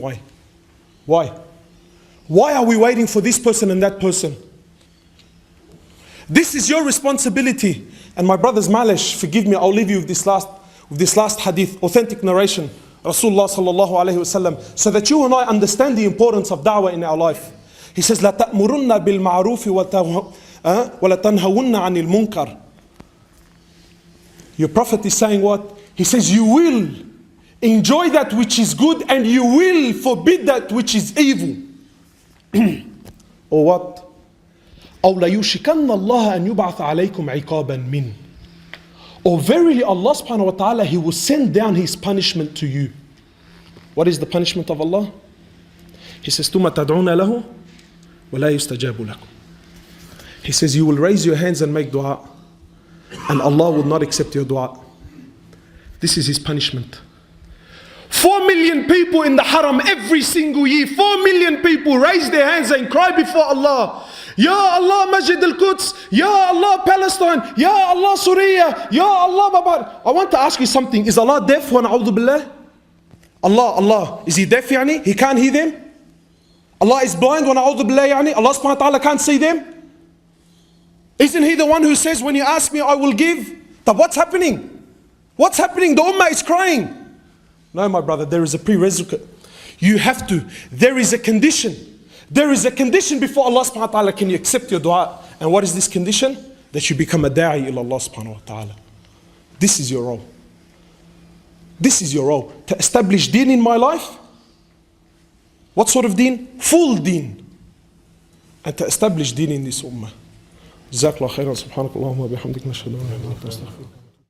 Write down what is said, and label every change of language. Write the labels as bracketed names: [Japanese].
[English] Why? Why are we waiting for this person and that person? This is your responsibility. And my brothers, malish, forgive me, I'll leave you with this last hadith, authentic narration, Rasulullah sallallahu alayhi wasallam, so that you and I understand the importance of da'wah in our life. He says, [Arabic] لا تأمرن بالمعروف ولا تنهون عن المنكر. [English] Your Prophet is saying what? He says, you will enjoy that which is good and you will forbid that which is evil. Or what? [Arabic] أو ليوشكن الله أن يبعث عليكم عقابا من. [English] Or verily Allah subhanahu wa ta'ala, He will send down His punishment to you. What is the punishment of Allah? He says, [Arabic] ثُمَّ تَدْعُونَ لَهُ وَلَا يُسْتَجَابُ لَكُمْ. [English] He says, you will raise your hands and make dua, and Allah will not accept your dua. This is His punishment. 4 million people in the haram every single year. 4 million people raise their hands and cry before Allah. Ya Allah Masjid al-Quds, Ya Allah Palestine, Ya Allah Syria, Ya Allah Babar. I want to ask you something. Is Allah deaf? Wa na'udhu billah? Allah, is He deaf yani? He can't hear them? Allah is blind? Wa na'udhu billah yani? Allah subhanahu wa ta'ala can't see them? Isn't He the one who says, when you ask me, I will give? But what's happening? What's happening? The ummah is crying. No, my brother, there is a prerequisite. You have to. There is a condition. There is a condition before Allah subhanahu wa ta'ala can you accept your dua. And what is this condition? That you become a da'i ila Allah subhanahu wa ta'ala. This is your role. This is your role. To establish deen in my life. What sort of deen? Full deen. And to establish deen in this ummah. [Arabic] جزاك الله خيرا سبحانك اللهم وبحمدك نشهد أن لا إله إلا أنت نستغفرك